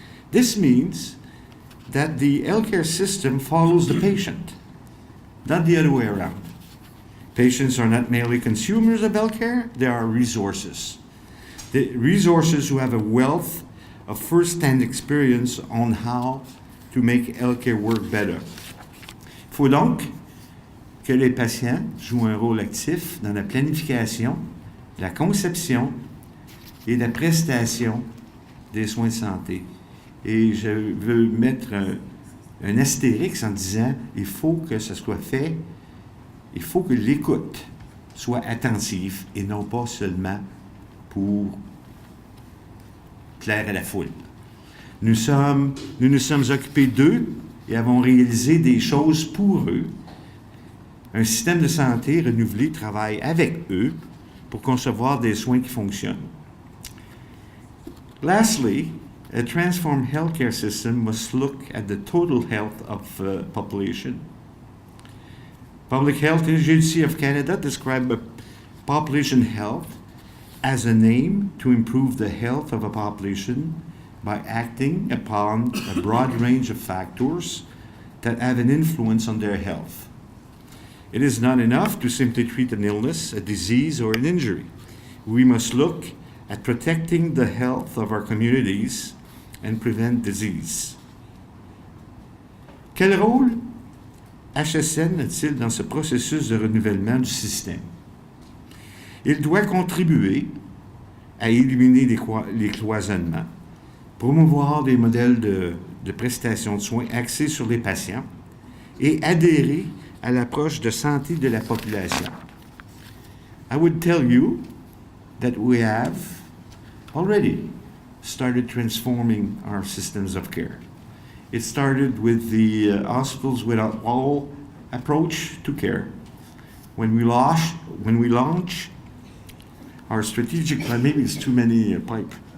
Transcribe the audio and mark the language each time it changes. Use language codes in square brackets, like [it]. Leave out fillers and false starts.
[en] This means that the healthcare system follows the patient, not the other way around. Patients are not merely consumers of healthcare, they are resources. The resources who have a wealth of first-hand experience on how to make healthcare work better. [fr] Il faut donc que les patients jouent un rôle actif dans la planification, la conception et la prestation des soins de santé. Et je veux mettre un astérix en disant il faut que ça soit fait, il faut que l'écoute soit attentive et non pas seulement pour plaire à la foule. Nous nous sommes occupés d'eux et avons réalisé des choses pour eux. Un système de santé renouvelé travaille avec eux pour concevoir des soins qui fonctionnent. [en] Lastly, a transformed healthcare system must look at the total health of the population. Public Health Agency of Canada described population health as an aim to improve the health of a population by acting upon a broad range of factors that have an influence on their health. It is not enough to simply treat an illness, a disease, or an injury. We must look at protecting the health of our communities and prevent disease. [fr] Quel rôle HSN a-t-il dans ce processus de renouvellement du système? Il doit contribuer à éliminer les cloisonnements, promouvoir des modèles de prestation de soins axés sur les patients et adhérer à l'approche de santé de la population. [en] I would tell you that we have already started transforming our systems of care. It started with the hospitals without wall approach to care. When we launch our strategic plan, maybe it's too many pipe.